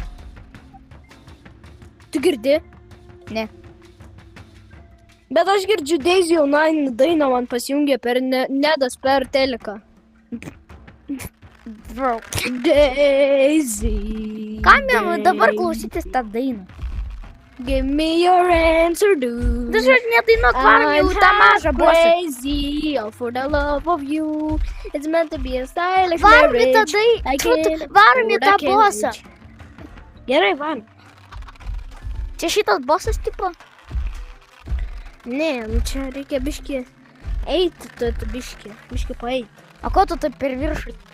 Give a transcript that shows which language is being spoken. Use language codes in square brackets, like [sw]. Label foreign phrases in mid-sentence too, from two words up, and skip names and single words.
[lt] Tu girdi? Ne. Bet aš girdžiu Daisy Online dainą man pasijungė per nedas per teleką. Bro. Daisy. Kam jau dabar klausytis tą dainą? [en] Give me your answer, dude. [lt] Tu žiūrėk, nedainuok, varom jau tą mažą bosą. [en] Crazy, all for the love of you. It's meant to be a stylish [lt] Varom į tą [en] marriage. [lt] varom į tą bosą. Gerai, varom. Čia šitas bosas tipo? Ne, nu čia reikia biški eiti, tu biški paeiti. O ko tu taip per viršų?